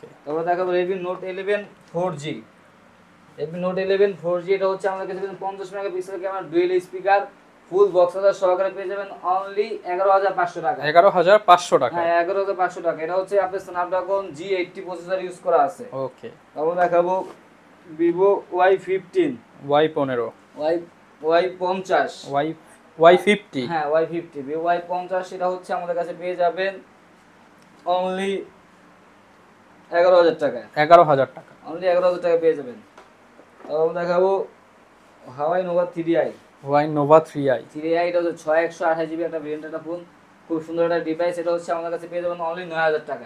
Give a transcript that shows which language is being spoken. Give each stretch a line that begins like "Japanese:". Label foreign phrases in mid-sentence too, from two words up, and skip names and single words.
Bangla: তারপর দেখাবো Redmi Note 11 4G, Redmi Note 11 4G, এটা হচ্ছে আমাদের কাছে 50 মেগাপিক্সেলের ক্যামেরা,
English: dual speaker, full box
Bangla: সহকারে পেয়ে যাবেন অনলি 11500 টাকা, 11500 টাকা, হ্যাঁ 11500 টাকা, এটা হচ্ছে আপনার স্ন্যাপড্রাগন G80
English: processor use
Bangla: করা আছে। ওকে, তারপর দেখাবো Vivo Y15, Y15, Y50, Y50, হ্যাঁ Y50, Vivo Y50, এটা হচ্ছে আমাদের কাছে পেয়ে যাবেন অনলি 11000 টাকা, 11000 টাকা, অনলি 11000 টাকা পেয়ে যাবেন। তারপর দেখাবো Huawei Nova 3i, Huawei Nova 3i, এটা হচ্ছে 6128GB একটা ভেরিয়েন্ট, একটা ফোন, খুব সুন্দর একটা ডিভাইস, এটা হচ্ছে আমাদের কাছে পেয়ে যাবেন অনলি 9000 টাকায়,